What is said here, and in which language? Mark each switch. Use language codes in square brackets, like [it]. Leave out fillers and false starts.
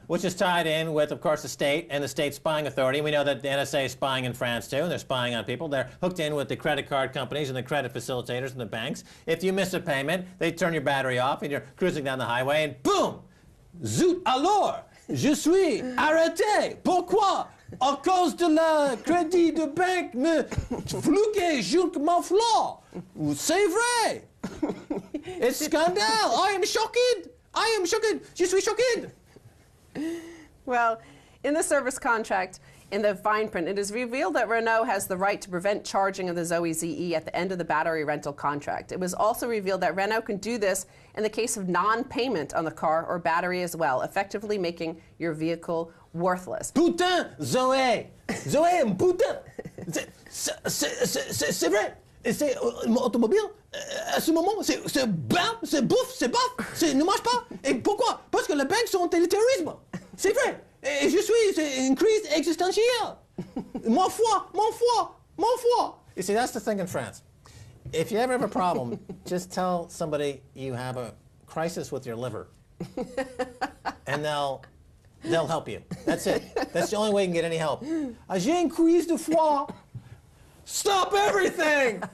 [en] which is tied in with, of course, the state and the state spying authority. We know that the NSA is spying in France, too, and they're spying on people. They're hooked in with the credit card companies and the credit facilitators and the banks. If you miss a payment, they turn your battery off, and you're cruising down the highway, and boom! [fr] Zut alors! Je suis arrêté! Pourquoi? À cause de la crédit de banque me fluqué jusqu'à mon flanc! C'est vrai! [en] It's scandal! I am shocked! I am shocked! [fr] Je suis [en] shocked! Well, in the service contract, in the fine print, it is revealed that Renault has the right to prevent charging of the Zoe ZE at the end of the battery rental contract. It was also revealed that Renault can do this in the case of non-payment on the car or battery as well, effectively making your vehicle worthless. [fr] Putain, Zoé! Zoé, putain! C'est vrai! C'est automobile, à ce moment, c'est bam, c'est bouffe, c'est baf, ne marche pas. Et pourquoi? Parce que les banques sont le terrorisme. C'est vrai. Et je suis, c'est une crise existentielle. Mon foi, mon foi, mon foi. [en] You see, that's the thing in France. If you ever have a problem, just tell somebody you have a crisis with your liver. And they'll help you. That's it. That's the only way you can get any help. [fr] J'ai une crise de foie. [en] Stop everything!